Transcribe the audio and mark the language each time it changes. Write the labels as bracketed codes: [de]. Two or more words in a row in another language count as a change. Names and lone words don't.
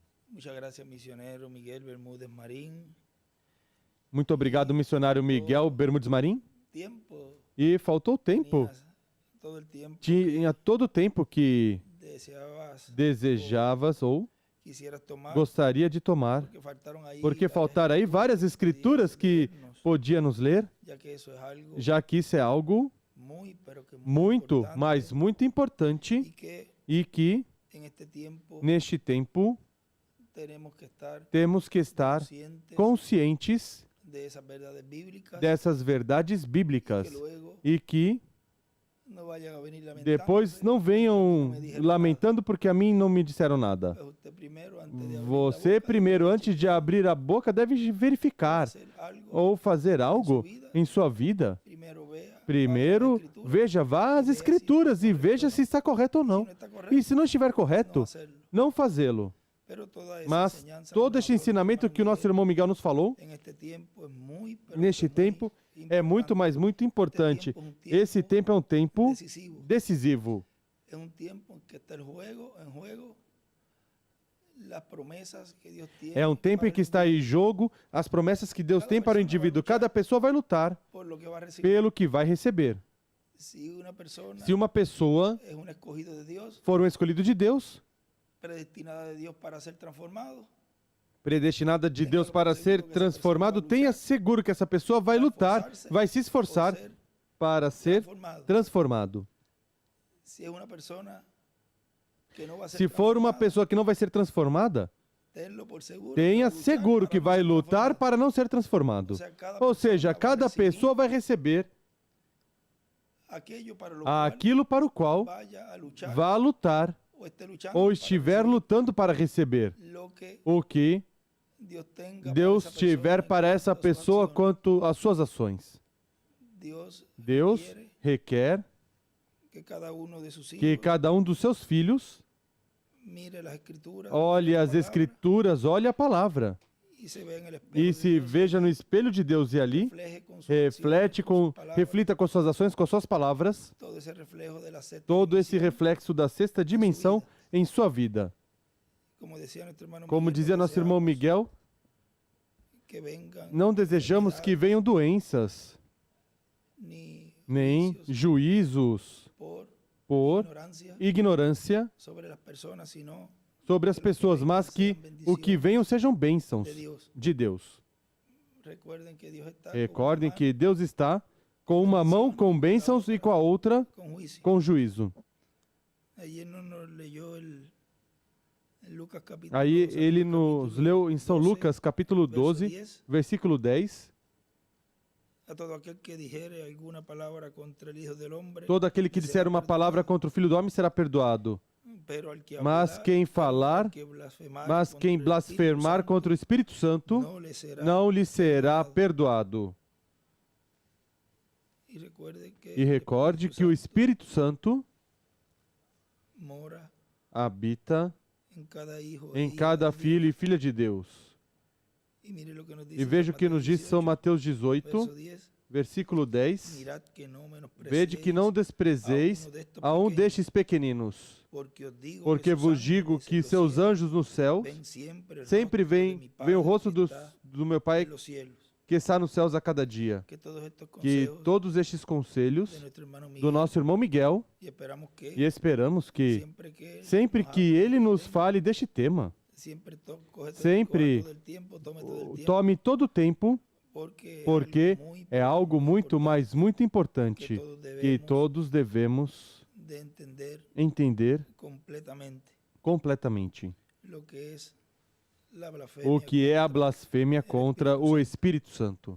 [es] Muchas gracias, misionero Miguel Bermúdez Marín. [pt] Muito obrigado, missionário Miguel Bermudes Marim. [es] Tiempo, [pt] E faltou tempo. [es] tenías todo el tiempo [pt] Tinha todo o tempo que [es] que deseabas [pt] desejavas ou [es] o quisieras tomar, [pt] gostaria de tomar, porque faltaram aí várias escrituras que podia nos ler, [es] ya que eso es algo [pt] já que isso é algo [es] muy, pero que muy [pt] muito, [es] importante, [pt] mas muito [es] y [pt] importante [es] que [pt] e que, [es] en este tiempo [pt] neste tempo, temos que estar conscientes [es] de esas verdades bíblicas [pt] dessas verdades bíblicas [es] que luego [pt] e que [es] no vayan a venir lamentándose, [pt] depois não venham [es] me dijeron [pt] lamentando porque a mim não me disseram nada. [es] nada. Usted primero, antes de abrir la [pt] Você [es] boca, [pt] primeiro, antes de abrir a boca, deve verificar [es] hacer algo, [pt] ou fazer algo em sua vida. [es] primero vea, [pt] Primeiro, [es] vaya a la escritura, [pt] veja, vá às escrituras e veja se está correto ou [es] y si [pt] não. [es] no está correcto, [pt] E se não estiver [es] no [pt] correto, [es] hacerlo. [pt] não fazê-lo. [es] Pero toda esa [pt] Mas [es] enseñanza [pt] todo [es] que este nosotros, [pt] ensinamento que o nosso irmão Miguel nos falou, [es] en este tiempo es muy, pero [pt] neste [es] que muy [pt] tempo, é muito, [es] importante. [pt] mas muito importante. Esse tempo é um tempo decisivo. [es] Es un tiempo en que está el juego, en juego las promesas que Dios tiene [pt] É um tempo [es] para [pt] em que [es] el [pt] está em [es] individuo, [pt] jogo as promessas que Deus tem para o indivíduo. Cada pessoa vai lutar [es] por lo que va a recibir. [pt] pelo que vai receber. [es] Si una persona [pt] Se uma pessoa [es] es un escogido de Dios, [pt] for um escolhido de Deus, [es] predestinada de Dios para ser transformado, [pt] predestinada de Deus para ser transformado, tenha seguro que essa pessoa vai lutar, vai se esforçar [es] por ser [pt] para ser [es] transformado. [pt] transformado. [es] Si es una persona que no va a ser [pt] Se for uma [es] transformada, [pt] pessoa que não vai ser transformada, [es] tenlo por seguro [pt] tenha [es] que va a luchar [pt] seguro que [es] para no [pt] vai [es] ser [pt] lutar [es] transformado. [pt] para não ser transformado. Ou seja, cada pessoa vai receber [es] Aquello para lo cual [pt] aquilo para o qual [es] vaya a luchar [pt] vá lutar [es] o esté luchando [pt] ou [es] para [pt] estiver [es] recibir [pt] lutando para receber [es] lo que [pt] o que [es] Deus tenga para [pt] Deus essa tiver [es] persona [pt] para [es] en [pt] essa [es] cuanto a suas [pt] pessoa [es] acciones. [pt] quanto às suas ações. Deus [es] quiere [pt] requer [es] que cada uno de sus [pt] que [es] hijos [pt] cada um dos seus filhos [es] mire las escrituras, [pt] olhe [es] mire la [pt] as [es] palabra, [pt] escrituras, olhe a palavra [es] y se vea en el espejo [pt] e [es] de [pt] se [es] Dios, [pt] veja no espelho de Deus e ali [es] refleje con sus [pt] reflete [es] acciones, con [pt] com, [es] sus palabras, [pt] reflita com suas ações, com suas palavras, [es] todo ese reflejo de la sexta [pt] todo esse [es] dimensión. [pt] reflexo da sexta dimensão em sua vida. [es] Como decía nuestro hermano [pt] Como [es] Miguel, [pt] dizia [es] no [pt] nosso irmão [es] deseamos [pt] Miguel, [es] que vengan [pt] não desejamos que venham doenças, [es] ni [pt] nem [es] juicios [pt] juízos por [es] ignorancia [pt] ignorância [es] sobre las personas, sino [pt] sobre as pessoas, mas que o que venham sejam bênçãos [es] de Dios. [pt] de Deus. [es] Recuerden que Dios está [pt] Recordem [es] con [pt] que Deus está com uma mão com bênçãos e com a outra [es] con juicio. [pt] com juízo. [es] Ayer no nos leyó el Lucas capítulo [pt] Aí [es] 12, [pt] ele [es] capítulo [pt] nos leu em São [es] 12, [pt] Lucas capítulo [es] verso [pt] 12, [es] 10. [pt] versículo 10. [es] A todo aquel que dijere alguna palabra contra el Hijo del Hombre, [pt] Todo aquele que [es] será [pt] disser uma palavra [es] perdonado, [pt] contra o Filho do Homem será perdoado. [es] pero al que [pt] Mas [es] hablar, [pt] quem falar, [es] que blasfemar [pt] mas [es] contra [pt] quem [es] el Espíritu [pt] blasfemar [es] Santo, [pt] contra o Espírito Santo não lhe será perdoado. [es] Y recuerde que [pt] E recorde que o Espírito Santo [es] mora [pt] habita [es] en cada hijo [pt] em [es] e hija [pt] cada [es] de [pt] filho e [es] Dios. [pt] filha de Deus. [es] Y mire lo que nos [pt] E [es] dice [pt] veja o que [es] San [pt] nos [es] Mateo [pt] diz São [es] 18, [pt] Mateus [es] verso [pt] 18, [es] 10. [pt] versículo 10. [es] Mirad que no menospreciéis [pt] Vede que não desprezeis a um destes pequeninos, [es] porque os digo [pt] porque [es] que sus [pt] vos digo [es] ángeles en [pt] que [es] los [pt] seus [es] cielos [pt] anjos nos céus [es] ven siempre el [pt] sempre [es] rostro de mi [pt] vem [es] Padre [pt] o rosto [es] que está [pt] do meu Pai [es] en los cielos. [pt] que está nos céus a cada dia. [es] Que todos estos [pt] Que [es] consejos [pt] todos estes [es] de [pt] conselhos [es] nuestro hermano Miguel, [pt] do nosso irmão Miguel, [es] y esperamos que [pt] e esperamos que [es] siempre que él [pt] sempre [es] nos [pt] que [es] hable [pt] ele [es] de [pt] nos [es] tema, [pt] fale deste tema, [es] sempre coja [pt] sempre [es] todo el tiempo, tome todo el tiempo, [pt] tome todo o tempo, porque é algo muito, mas muito importante que todos devemos [es] de entender completamente lo que es la [pt] o [es] blasfemia [pt] que é a [es] contra [pt] blasfêmia contra o Espírito Santo.